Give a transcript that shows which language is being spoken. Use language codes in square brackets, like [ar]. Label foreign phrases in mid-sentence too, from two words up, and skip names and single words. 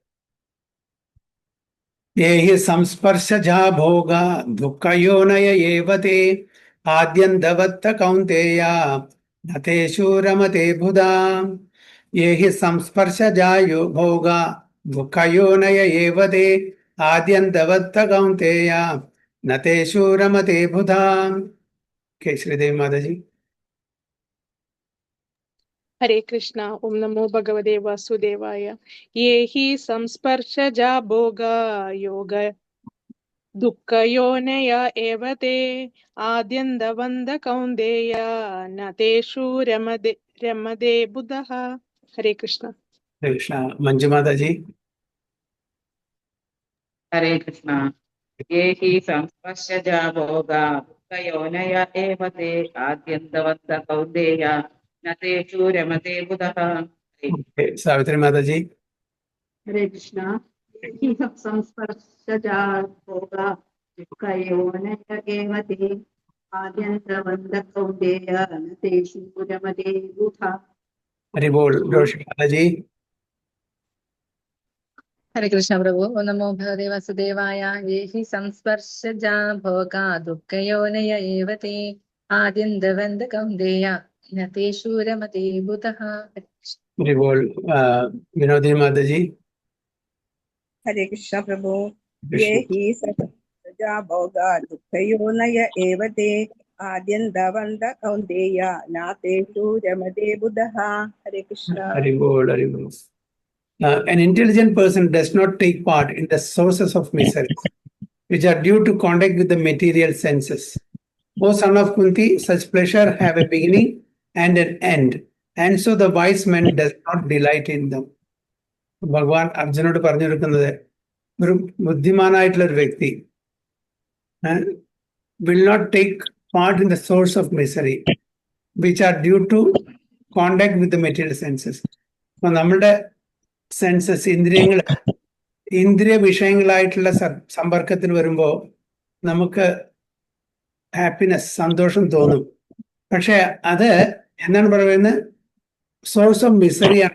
[sa] യേഹി സംസ്പർശജാ ഭോഗ ദുഃഖയോനയ ഏവ തേ ആദ്യന്തവത്ത കൗന്തേയ നതേഷു രമതേ ബുധാ. യേഹി സംസ്പർശജായോ ഭോഗ ദുഃഖയോനയ ഏവ തേ ആദ്യന്തവത്ത കൗന്തേയ നതേഷു രമതേ ബുധാ. [ml] ശ്രീദേവി മാതാജി. [sa] हरे कृष्णा। ओम नमो भगवते वासुदेवाय। ये हि संस्पर्शजा भोगा योग दुःखयोनय एव ते आद्यन्तवन्त कौन्तेय न तेषु रमते बुधः। हरे कृष्ण। [ml] ഹരേ കൃഷ്ണ. മഞ്ജു മാതാജി. [sa] हरे कृष्ण। ये हि संस्पर्शजा भोगा दुःखयोनय एव ते आद्यन्तवन्त कौन्तेय न तेषु रमते बुधः। [ml] സാവിത്രി മാതാജി. [sa] हरे कृष्णा। ये हि संस्पर्शजा भोगा दुःखयोनय एव ते आद्यन्तवन्त कौन्तेय न तेषु रमते बुधः। [bn] হরি বোল. [ml] രോഷി മാതാജി. [sa] हरे कृष्ण प्रभु। ओम नमो भगवते वासुदेवाय। ये हि संस्पर्शजा भोगा दुःखयोनय एव ते आद्यन्तवन्त कौन्तेय न तेषु रमते बुधः। [bn] হরি বোল. [ml] വിനോദി മാതാജി. [sa] हरे कृष्ण प्रभु। ये हि संस्पर्शजा भोगा दुःखयोनय एव ते आद्यन्तवन्त कौन्तेय न तेषु रमते बुधः। हरे कृष्ण। [bn] হরি বোল, হরি বোল. [en] An intelligent person does not take part in the sources of misery, which are due to contact with the material senses. O son of Kunti, such pleasure have a beginning and an end, and so the wise man does not delight in them. [ml] ഭഗവാൻ അർജുനോട് പറഞ്ഞു കൊടുക്കുന്നത്, ഒരു ബുദ്ധിമാനായിട്ടുള്ള ഒരു വ്യക്തി [en] will not take part in the source of misery, which are due to contact with the material senses. [ml] അപ്പൊ നമ്മളുടെ സെൻസസ്, ഇന്ദ്രിയ വിഷയങ്ങളായിട്ടുള്ള സമ്പർക്കത്തിൽ വരുമ്പോൾ നമുക്ക് ഹാപ്പിനെസ്, സന്തോഷം തോന്നും. പക്ഷെ അത് എന്താണ് പറയുന്നത്? [en] source of misery.